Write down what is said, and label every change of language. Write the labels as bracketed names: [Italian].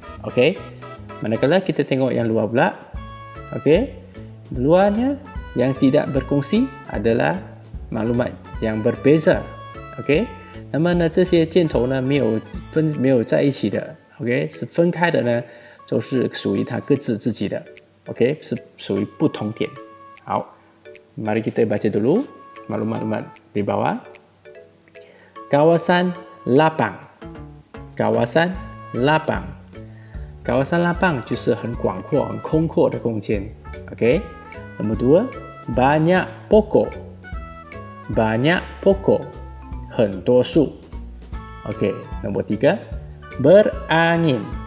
[Malay] OK， manakala kita tengok yang luar pula, OK， luarnya yang tidak berkongsi adalah maklumat yang berbeza。 [Chinese] OK， 那么呢这些箭头呢没有在一起的 ，OK， 是分开的呢，就是属于它各自自己的。 OK， 是属于不同点。 [Malay] 好， mari kita baca dulu maklumat di bawah. Kawasan lapang. [Chinese] Kawasan lapang 就是很广阔、很空阔的空间。 OK， 那么2 banyak pokok，很多树。 OK， 那么3 berangin。